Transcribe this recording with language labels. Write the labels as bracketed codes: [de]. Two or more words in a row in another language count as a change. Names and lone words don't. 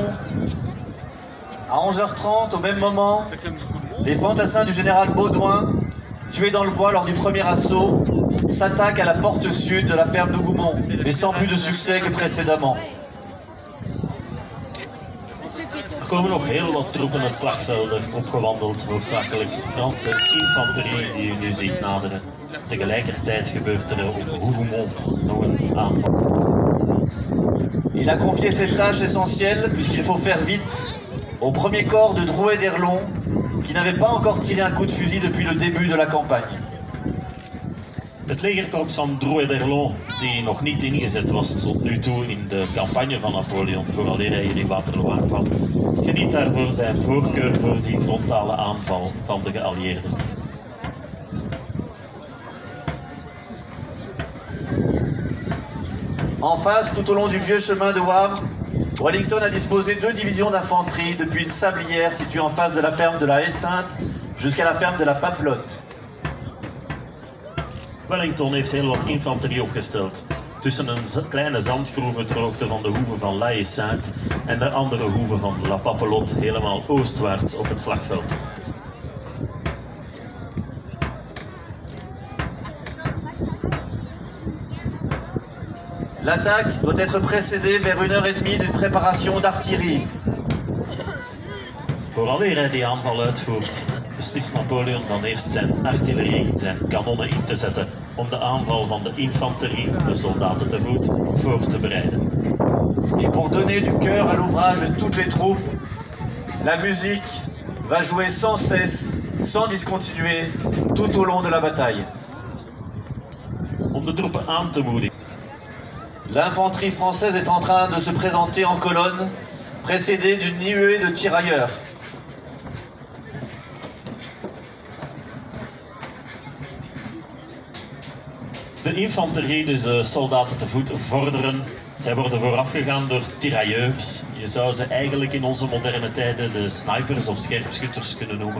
[fr] à 11h30, au même moment, les fantassins du général Baudouin, tués dans le bois lors du premier assaut, s'attaquent à la porte sud de la ferme de Goumont, mais sans plus de succès que précédemment. [nl] Er komen nog heel wat troepen het slagveld opgewandeld, hoofdzakelijk Franse infanterie die u nu ziet naderen. Tegelijkertijd gebeurt er op Hougoumont nog een aanval. [fr] Il a confié cette tâche essentielle puisqu'il faut faire vite au premier corps de Drouet d'Erlon qui n'avait pas encore tiré un coup de fusil depuis le début de la campagne. [nl] Het legerkorps van Drouet d'Erlon, die nog niet ingezet was tot nu toe in de campagne van Napoleon, vooraleer hij hier in Waterloo aankwam, geniet daarvoor zijn voorkeur voor die frontale aanval van de geallieerden. [fr] En face, tout au long du vieux chemin de Wavre, Wellington a disposé 2 divisions d'infanterie depuis une sablière située en face de la ferme de la Haie-Sainte jusqu'à la ferme de la Papelotte. [nl] Wellington heeft heel wat infanterie opgesteld. Tussen een kleine zandgroeve ter hoogte van de hoeve van La Haie-Sainte en de andere hoeve van La Papelotte helemaal oostwaarts op het slagveld. [fr] L'attaque doit être précédée vers 1h30 d'une préparation d'artillerie. [nl] Vooraleer hij die aanval uitvoert, beslist Napoleon van eerst zijn artillerie, zijn kanonnen in te zetten om de aanval van de infanterie, de soldaten te voet, voor te bereiden. [fr] Et pour donner du cœur à l'ouvrage de toutes les troupes, la musique va jouer sans cesse, sans discontinuer, tout au long de la bataille. [nl] Om de troepen aan te moedigen. [fr] L'infanterie française est en train de se présenter en colonne, précédée d'une nuée de tirailleurs. [nl] De infanterie, dus de soldaten te voet, vorderen. Zij worden voorafgegaan door tirailleurs. Je zou ze eigenlijk in onze moderne tijden de snipers of scherpschutters kunnen noemen.